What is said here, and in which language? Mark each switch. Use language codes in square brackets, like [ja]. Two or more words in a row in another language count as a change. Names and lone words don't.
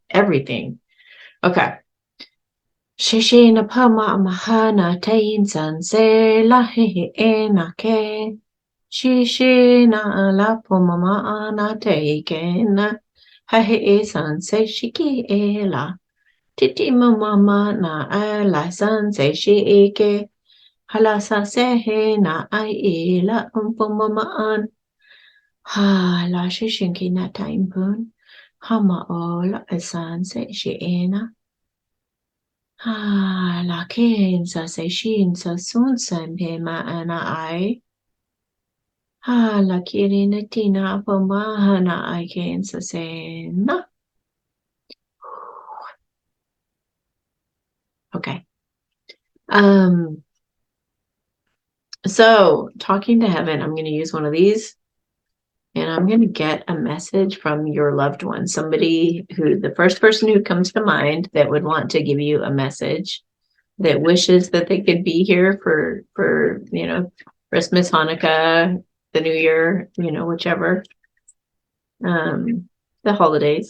[en] Okay. Shishina pama mahana tain san se la he ena ke. Shishina la puma ana te kena. Ha he san se shiki ela. Titi mama na ala san se shi eke. Hala sa se he na ai ela puma an. Ha la shishinki na time pun. Hama o la asan se shi ena. Ha la ken sa se shin sa sun san pe ma ana ai. Ha la kirina tina pa ma hana ai ken sa se na. Okay. So talking to heaven, I'm going to use one of these. And I'm going to get a message from your loved one, somebody the first person who comes to mind that would want to give you a message, that wishes that they could be here for Christmas, Hanukkah, the New Year, whichever, the holidays.